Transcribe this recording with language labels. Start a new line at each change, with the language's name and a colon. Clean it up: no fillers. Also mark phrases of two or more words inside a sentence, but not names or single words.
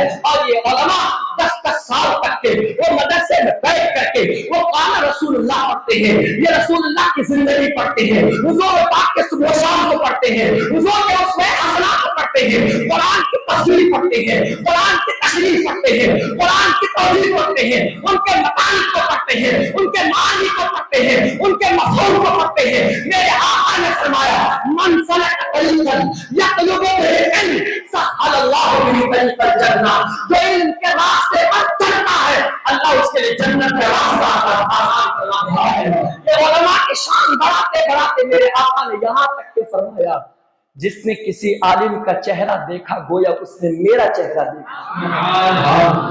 Urdu: اور یہ علماء 10 سال تک کے وہ مدرسے میں بیٹھ کر کے وہ
Arabic: قال رسول اللہ
Urdu: پڑھتے ہیں، یہ رسول اللہ کی زندگی پڑھتے ہیں، حضور پاک کے صبح شام کو پڑھتے ہیں، حضور کے اس میں حسنات کو پڑھتے ہیں، قرآن کی تفسیر پڑھتے ہیں، قرآن کی تشریح پڑھتے ہیں، قرآن کی توضیح پڑھتے ہیں، ان کے مطالب کو پڑھتے ہیں، ان کے معنی کو پڑھتے ہیں، ان کے مفہوم کو پڑھتے ہیں۔ میرے آقا نے فرمایا
Arabic: من سلک طریقا یطلب به العلم سهل الله به طریق الجنہ،
Urdu: جو علم کے راستے پر چلتا ہے اللہ اس کے لیے جنت کا راستہ آسان کرواتا ہے۔ یہ علماء کی شان بڑھاتے بڑھاتے میرے آقا نے یہاں تک کہ فرمایا جس نے کسی عالم کا چہرہ دیکھا گویا اس نے میرا چہرہ دیکھا،